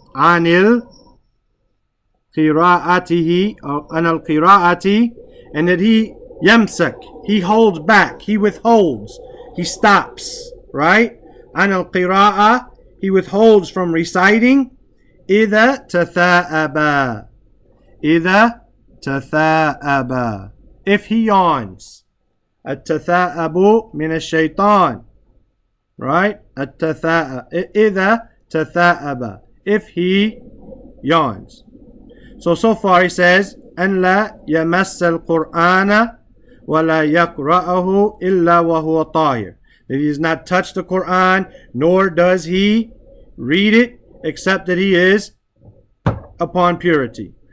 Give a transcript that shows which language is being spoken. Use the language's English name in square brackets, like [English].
[English] عَنِ qira'atihi, an al-qira'ati, and that he yamsak, he holds back, he withholds, he stops, right? [Arabic] عن القراءة, [English] he withholds from reciting, [Arabic] إذا تثاءب, إذا تثاءب, [English] if he yawns. [Arabic] التثاءب من الشيطان, [English] right? إذا تثاءب, if he yawns. So far he says, [Arabic] أن لا يمس القرآن ولا يقرأه إلا وهو طاهر, [English] that he does not touch the Qur'an, nor does he read it, except that he is upon purity.